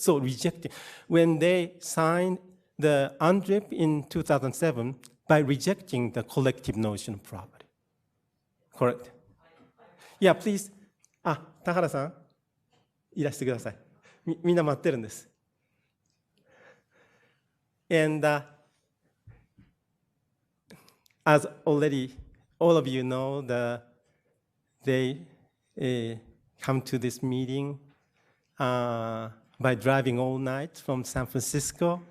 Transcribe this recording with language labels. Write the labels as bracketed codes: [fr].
[en] So rejecting, when they signed the UNDRIP in 2007 by rejecting the collective notion of property. Correct? Yeah, please. [ja] 田原さん、いらしてください。みんな待ってるんです。 [en] And as already all of you know, they come to this meeting by driving all night from San Francisco.